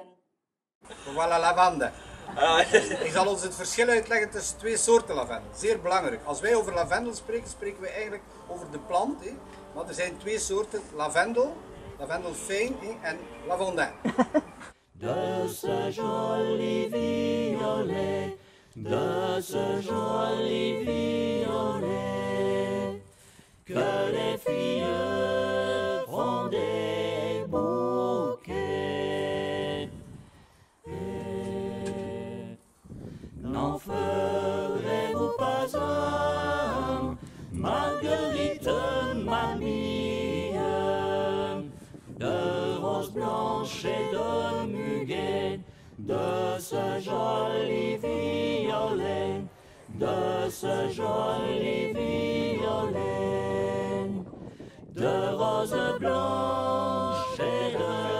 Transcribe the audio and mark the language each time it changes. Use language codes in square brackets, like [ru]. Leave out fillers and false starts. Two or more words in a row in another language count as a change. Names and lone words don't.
[fr] Voilà, lavande. [nl] Ik zal ons het verschil uitleggen tussen twee soorten lavendel. Zeer belangrijk. Als wij over lavendel spreken, spreken we eigenlijk over de plant. Maar er zijn twee soorten lavendel, lavendel fijn en lavandin. [fr] De ce joli violet, de ce joli violet, que les filles font des bouquets. N'en ferez-vous pas un, Marguerite, mamie, de roses blanches et de muguet, de ce joli violet, de ce joli violet, de roses blanches et de